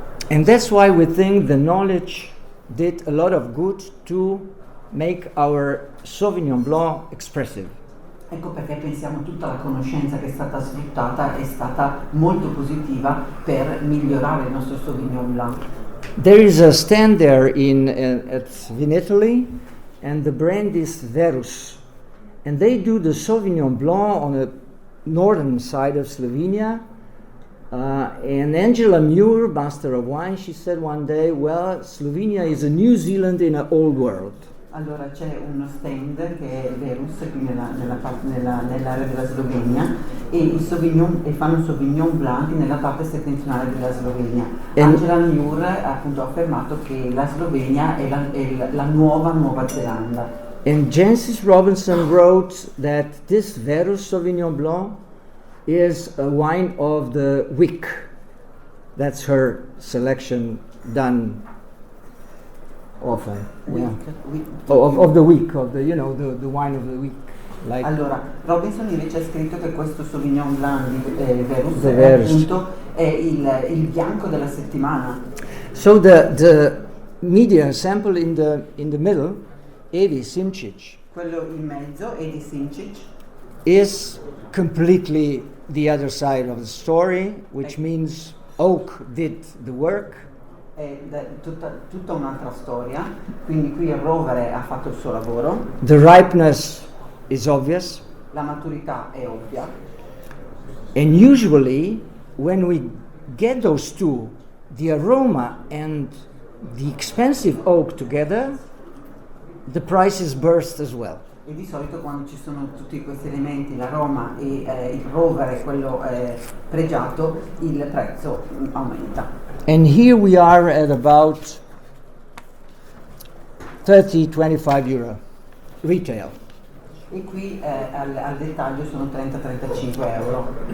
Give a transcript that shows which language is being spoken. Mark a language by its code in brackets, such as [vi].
[en] And that's why we think the knowledge did a lot of good to make our Sauvignon Blanc expressive. [it] Ecco perché pensiamo tutta la conoscenza che è stata sfruttata è stata molto positiva per migliorare il nostro Sauvignon Blanc. [en] There is a stand there at Vinitaly, and the brand is Verus, and they do the Sauvignon Blanc on the northern side of Slovenia. And Angela Muir, master of wine, she said one day, well, Slovenia is a New Zealand in an old world. [it] Allora c'è uno stand che è Verus qui nell'area della Slovenia e fanno Sauvignon Blanc nella parte settentrionale della Slovenia. Angela Muir ha appunto affermato che la Slovenia è la Nuova Zelanda. [en] And Jancis Robinson wrote that this Verus Sauvignon Blanc is a wine of the week. That's her selection done often. Of the week, of the, you know, the wine of the week. Like [it] allora, Robinson invece ha scritto che questo Sauvignon Blanc di Verus appunto è il bianco della settimana. [en] So the media sample in the middle, Evi Simčić, [it] Quello in mezzo, Edi Simčić, [en] is completely the other side of the story, which means oak did the work. [it] è tutta un'altra storia, quindi qui il rovere ha fatto il suo lavoro, [en] The ripeness is obvious, [it] la maturità è ovvia [en] and usually when we get those two, the aroma and the expensive oak together, the prices burst as well. [it] e di solito quando ci sono tutti questi elementi, l'aroma e il rovere, quello pregiato, il prezzo aumenta. [en] And here we are at about 30-25 euro retail. [it] E qui al dettaglio sono 30-35 euro.